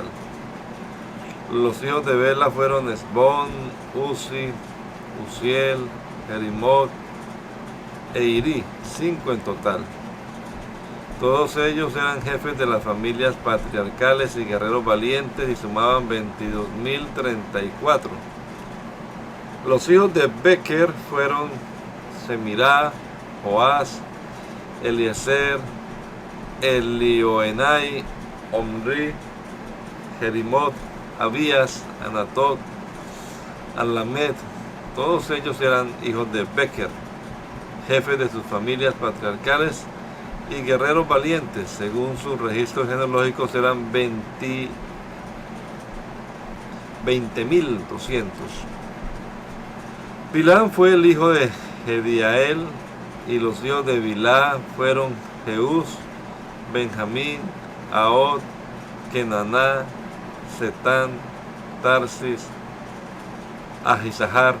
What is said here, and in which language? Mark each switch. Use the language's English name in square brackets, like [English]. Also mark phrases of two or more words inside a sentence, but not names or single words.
[Spanish] Los hijos de Bela fueron Esbón, Uzi, Uziel, Jerimot e Iri, 5 en total. Todos ellos eran jefes de las familias patriarcales y guerreros valientes y sumaban 22.034. Los hijos de Beker fueron Semirá, Joás, Eliezer, Elioenai, Omri, Jerimot, Abías, Anatot, Alamed. Todos ellos eran hijos de Beker, jefes de sus familias patriarcales y guerreros valientes. Según sus registros genealógicos eran 20.200. Bilán fue el hijo de Jediael, y los hijos de Bilá fueron Jeús, Benjamín, Ahod, Kenaná, Setán, Tarsis, Ahisahar.